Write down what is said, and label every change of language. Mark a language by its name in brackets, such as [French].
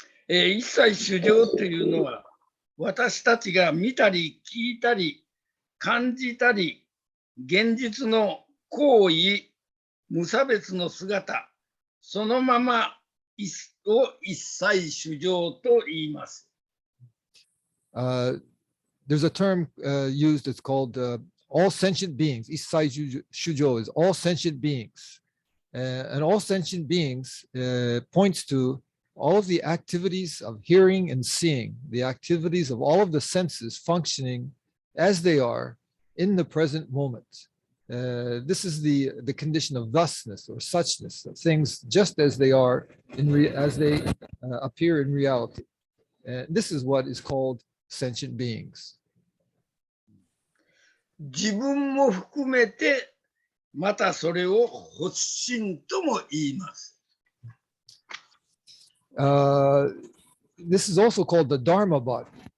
[Japanese] 一切衆生というのは、私たちが見たり聞いたり感じたり、現実の行為、無差別の姿、そのままを一切衆生と言います。 [English] There's a term used, it's called all sentient beings. Issai Shujo is all sentient beings. And all sentient beings points to all of the activities of hearing and seeing, the activities of all of the senses functioning as they are in the present moment. This is the condition of thusness or suchness, of things just as they are, as they appear in reality. This is what is called sentient beings. [Japanese] 自分も含めて、またそれを発心とも言います。 [English] This is also called the Dharma body.